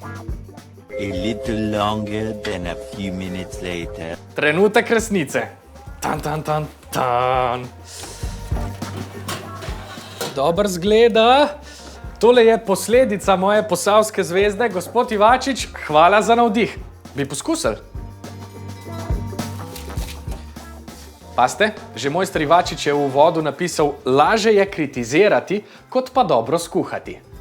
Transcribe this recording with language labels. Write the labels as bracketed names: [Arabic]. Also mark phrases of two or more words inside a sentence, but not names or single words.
[English] A little longer than a few minutes later. [Slovenian] Trenutek resnice. Tan. Dober zgleda. Tole je posledica moje posavske zvezde. Gospod Ivačič, hvala za navdih. Bi poskusili? Paste, že mojster Ivačič je v uvodu napisal, laže je kritizirati, kot pa dobro skuhati.